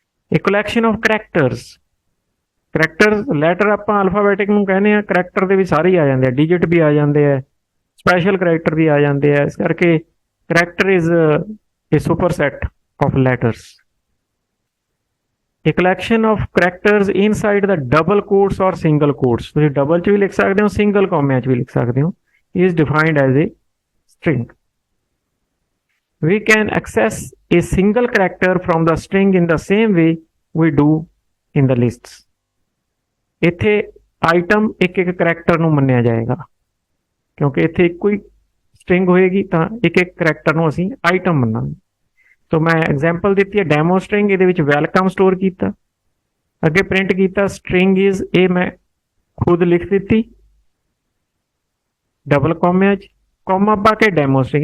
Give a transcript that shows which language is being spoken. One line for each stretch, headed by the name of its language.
Punjabi: ਇਹ collection of characters letter ਆਪਾਂ ਅਲਫਾਬੈਟਿਕ ਨੂੰ ਕਹਿੰਦੇ ਆ, ਕਰੈਕਟਰ ਦੇ ਵੀ ਸਾਰੇ ਹੀ ਆ ਜਾਂਦੇ ਆ, ਡਿਜਿਟ ਵੀ ਆ ਜਾਂਦੇ ਆ, ਸਪੈਸ਼ਲ ਕਰੈਕਟਰ ਵੀ ਆ ਜਾਂਦੇ ਆ। ਇਸ ਕਰਕੇ character is
English: a superset of letters, a collection of characters inside the double quotes or single quotes।
Punjabi: ਤੁਸੀਂ ਡਬਲ 'ਚ ਵੀ ਲਿਖ ਸਕਦੇ ਹੋ, ਸਿੰਗਲ ਕੋਮਿਆਂ 'ਚ ਵੀ ਲਿਖ ਸਕਦੇ ਹੋ,
English: is defined as a string। we can access a single character from the string in the same way we do in the lists।
Punjabi: ਇੱਥੇ ਆਈਟਮ ਇੱਕ ਕਰੈਕਟਰ ਨੂੰ ਮੰਨਿਆ ਜਾਏਗਾ, ਕਿਉਂਕਿ ਇੱਥੇ ਇੱਕੋ ਹੀ ਸਟ੍ਰਿੰਗ ਹੋਏਗੀ ਤਾਂ ਇੱਕ ਕਰੈਕਟਰ ਨੂੰ ਅਸੀਂ ਆਈਟਮ ਮੰਨਾਂਗੇ। ਸੋ ਮੈਂ ਐਗਜ਼ਾਮਪਲ ਦਿੱਤੀ ਹੈ ਡੈਮੋ ਸਟ੍ਰਿੰਗ, ਇਹਦੇ ਵਿੱਚ ਵੈਲਕਮ ਸਟੋਰ ਕੀਤਾ, ਅੱਗੇ ਪ੍ਰਿੰਟ ਕੀਤਾ ਸਟ੍ਰਿੰਗ ਇਜ਼, ਇਹ ਮੈਂ ਖੁਦ ਲਿਖ ਦਿੱਤੀ ਡਬਲ ਕੋਮਿਆਂ 'ਚ, ਕੋਮਾ ਪਾ ਕੇ ਡੈਮੋ ਸਟ੍ਰਿੰਗ।